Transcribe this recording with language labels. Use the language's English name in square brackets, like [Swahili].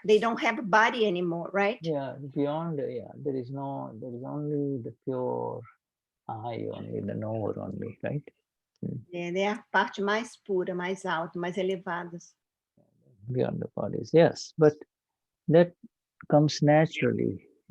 [English] They don't have a body anymore, right? Yeah, beyond, there is only the pure I, only the knower only, right? [Portuguese] É a parte mais pura, mais alta, mais elevada. [English] Beyond the bodies, yes, but that comes naturally.